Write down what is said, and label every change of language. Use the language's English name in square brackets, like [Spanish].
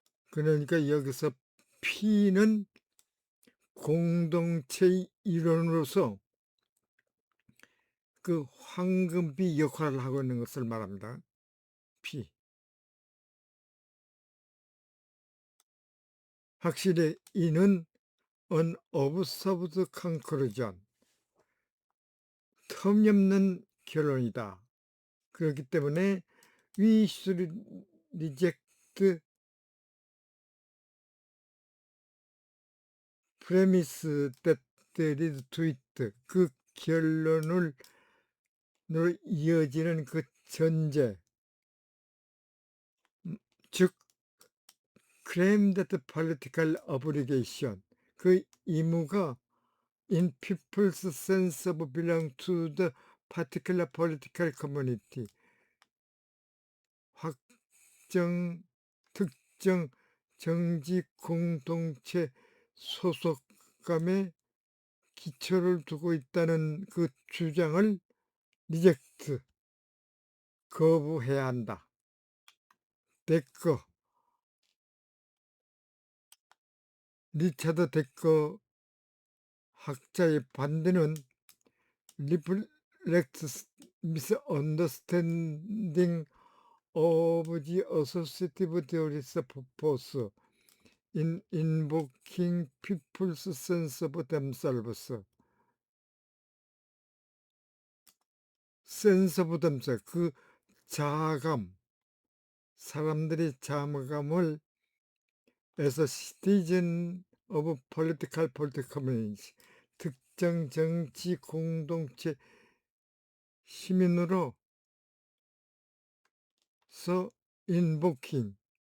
[Korean] 그러니까 여기서 P는 공동체의 일원으로서 그 황금비 역할을 하고 있는 것을 말합니다. P. 확실히 이는 [English] unobserved conclusion, [Korean] 터무니없는 결론이다. 그렇기 때문에 [English] we should reject premise that leads to it. [Korean] 그 결론으로 이어지는 그 전제, 즉 [English] claim that political obligation, [Korean] 그 의무가 [English] in people's sense of belong to the particular political community, [Korean] 특정 정치 공동체 소속감에 기초를 두고 있다는 그 주장을 리젝트, 거부해야 한다. [English] 데커, 리차드 데커 [Korean] 학자의 반대는 [English] reflects misunderstanding of the associative theory's purpose in invoking people's sense of themselves. sense of themselves, [Korean] 그 자아감, 사람들이 자아감을 [English] as a citizen of political community, [Korean] 특정 정치 공동체 시민으로서 [English] invoking,